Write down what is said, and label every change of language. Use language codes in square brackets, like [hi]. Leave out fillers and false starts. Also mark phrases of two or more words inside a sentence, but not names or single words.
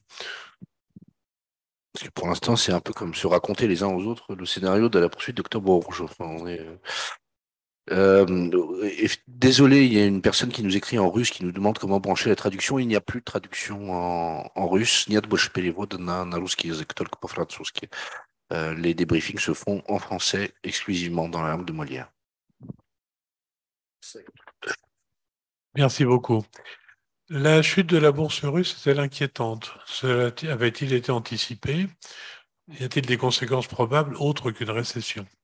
[fr] Parce que pour l'instant, c'est un peu comme se raconter les uns aux autres le scénario de la poursuite d'Octobre Rouge. Enfin, désolé, il y a une personne qui nous écrit en russe qui nous demande comment brancher la traduction. Il n'y a plus de traduction en russe. [ru] Нет больше перевода на русский язык, только по-французски. [fr] Les débriefings se font en français exclusivement dans la langue de Molière. Merci beaucoup. La chute de la bourse russe est-elle inquiétante? Cela avait-il été anticipé? Y a-t-il des conséquences probables autres qu'une récession?